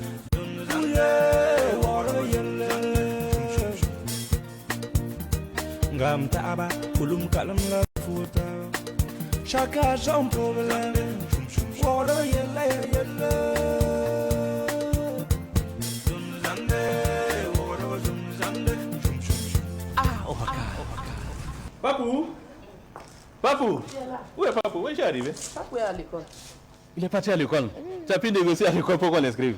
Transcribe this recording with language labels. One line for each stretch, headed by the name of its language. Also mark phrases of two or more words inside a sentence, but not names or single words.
Fula: waro yelle ngam taaba kulum kalam la foda chaka jam problème waro yelle
French: Papou, où est Papou? Où est-il arrivé? Papou est à l'école. Il est parti à l'école. Tu as pu négocier à l'école pour qu'on l'inscrive?